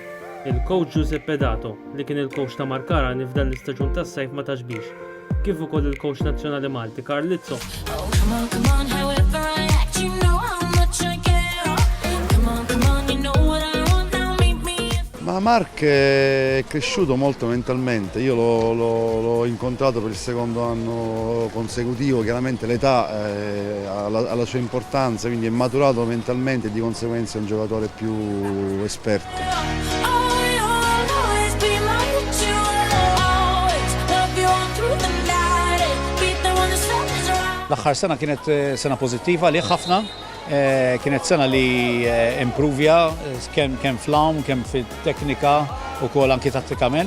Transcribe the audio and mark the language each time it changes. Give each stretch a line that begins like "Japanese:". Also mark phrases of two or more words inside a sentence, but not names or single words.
Maltese: Il-coach Giuseppe Dato li kien il-coach ta' Mark Karani f'dan l-istaġun tas-sajf ma' Taxbix, kif ukoll il-coach nazzjonali Malti Carlizzo.
Italian: Ma Mark è cresciuto molto mentalmente, io l'ho incontrato per il secondo anno consecutivo, chiaramente l'età ha la sua importanza, quindi è maturato mentalmente e di conseguenza è un giocatore più esperto.
Maltese: L-aħħar sena kienet sena pożittiva li ħafna, kienet sena li improvja kemm fl-hawn, kemm fit-teknika u kol anki tattikament.